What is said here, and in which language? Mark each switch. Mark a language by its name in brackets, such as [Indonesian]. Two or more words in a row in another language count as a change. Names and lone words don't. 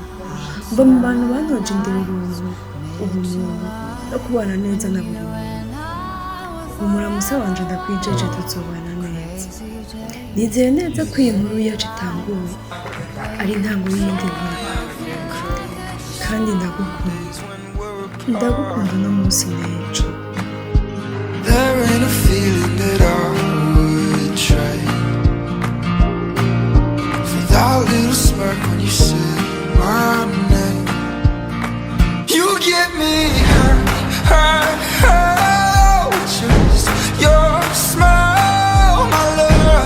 [Rundi] Mba mu bantu bantoje indero ubumuntu no kubana neza na buri muntu. Umuramusa wanje ndakwijeje tuzobana neza. Nizeye neza ko iyi nkuru yacu itanguye ari intango y'iyindi nkuru, kandi ndagukunda no munsi n'ejo. [English] There ain't a feeling that I would trade for that little smirk when you say my name. You get me hurt with just your smile, my love.